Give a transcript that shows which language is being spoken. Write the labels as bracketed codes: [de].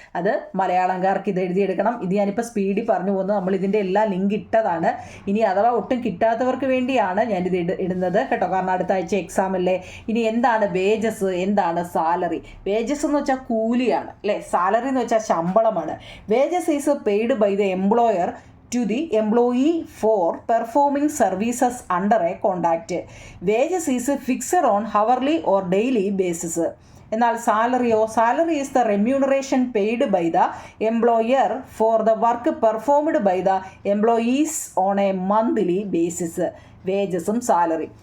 [ml] അത് മലയാളംകാർക്ക് ഇത് എഴുതിയെടുക്കണം. ഇത് ഞാനിപ്പോൾ സ്പീഡിൽ പറഞ്ഞു പോകുന്നു. നമ്മൾ ഇതിൻ്റെ എല്ലാ ലിങ്ക് ഇട്ടതാണ്. ഇനി അഥവാ ഒട്ടും കിട്ടാത്തവർക്ക് വേണ്ടിയാണ് ഞാനിത് ഇടുന്നത് കേട്ടോ, കാരണം അടുത്ത ആഴ്ച എക്സാം അല്ലേ. ഇനി എന്താണ് വേജസ്, എന്താണ് സാലറി? വേജസ് എന്ന് വെച്ചാൽ കൂലിയാണ് അല്ലേ, സാലറി എന്ന് വെച്ചാൽ ശമ്പളമാണ്. [en] Wages is paid by the employer to the employee for performing services under a contract. Wages is fixed on hourly or daily basis. എന്നാൽ salary is the remuneration paid by the employer for the work performed by the employees on a monthly basis. വേജസും salary.